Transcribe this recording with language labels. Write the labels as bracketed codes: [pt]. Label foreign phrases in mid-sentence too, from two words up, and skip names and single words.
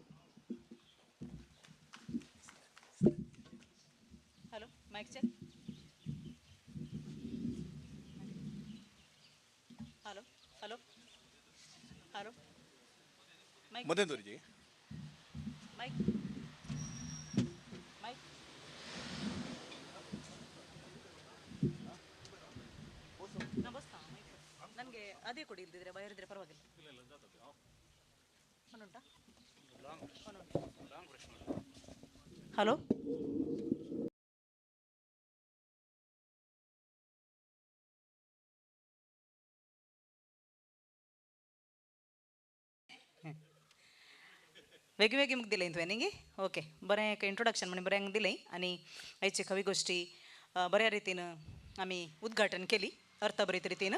[en] hello mic check. hello hello hello mic [kok] मध्यें दवरची. [en] mic mic [kn] ನಾ ಬಸ್ತಾ ನನಗೆ ಅದೇ ಕೊಡಿ ಇಲ್ದಿದ್ರೆ ಬಯರಿದ್ರೆ ಪರವಾಗಿಲ್ಲ. [kok] ಒನ್ನುಂಟಾ ಹಲೋ वेगवेगळी मुख दिले तुवें ओके बरें एक इंट्रोडक्शन म्हणजे बरें दिलें आनी आयची कवी गोश्टी बऱ्या रितीन आमी उद्घाटन केली अर्थभरीत रितीन.